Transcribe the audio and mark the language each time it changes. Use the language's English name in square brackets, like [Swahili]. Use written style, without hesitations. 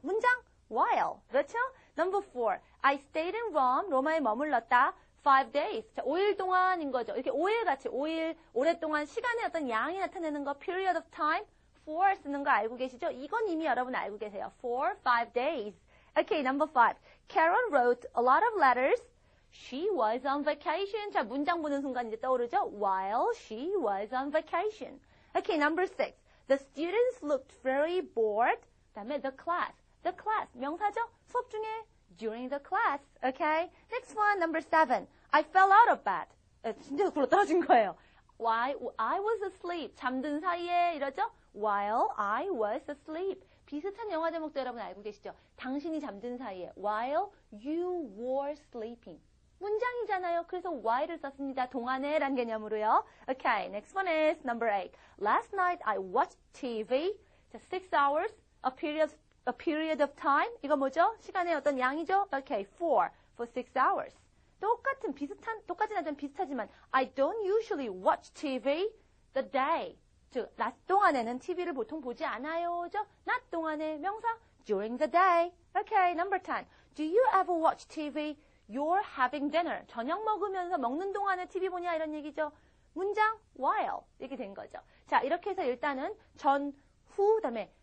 [Korean] 문장. [English] while. [Korean] 그렇죠? [English] Number 4. I stayed in Rome. [Korean] 로마에 머물렀다. [English] 5 days. [Korean] 자, 5일 동안인 거죠. 이렇게 5일 같이 5일 오랫동안 시간의 어떤 양이 나타내는 거 [English] period of time for [Korean] 쓰는 거 알고 계시죠? 이건 이미 여러분 알고 계세요. [English] for 5 days. Okay, number 5. Carol wrote a lot of letters. She was on vacation. [Korean] 자, 문장 보는 순간 이제 떠오르죠? [English] While she was on vacation. Okay, number 6. The students looked very bored. [Korean] 그다음에 [English] the class. The class [Korean] 명사죠? 수업 중에 [English] during the class. Okay? Next one, number 7. I fell out of bed. [Korean] 진짜 굴러 떨어진 거예요. [English] Why? I was asleep. [Korean] 잠든 사이에 이러죠? [English] While I was asleep. [Korean] 비슷한 영화 제목도 여러분 알고 계시죠? 당신이 잠든 사이에. [English] While you were sleeping. [Korean] 문장이잖아요. 그래서 while을 썼습니다. 동안에란 개념으로요. [English] Okay, next one is number 8. Last night I watched TV. 자, 6 hours, a period of time. [Korean] 이거 뭐죠? 시간의 어떤 양이죠? [English] Okay, for 6 hours. [Korean] 똑같진 않지만 비슷하지만 [English] I don't usually watch TV the day. [Korean] 즉, 낮 동안에는 TV를 보통 보지 않아요. 죠? 낮 동안에 명사 [English] during the day. Okay, number 10. Do you ever watch TV? You're having dinner. [Korean] 저녁 먹으면서 먹는 동안에 TV 보냐 이런 얘기죠. 문장 while 이렇게 된 거죠. 자, 이렇게 해서 일단은 전, 후, 그다음에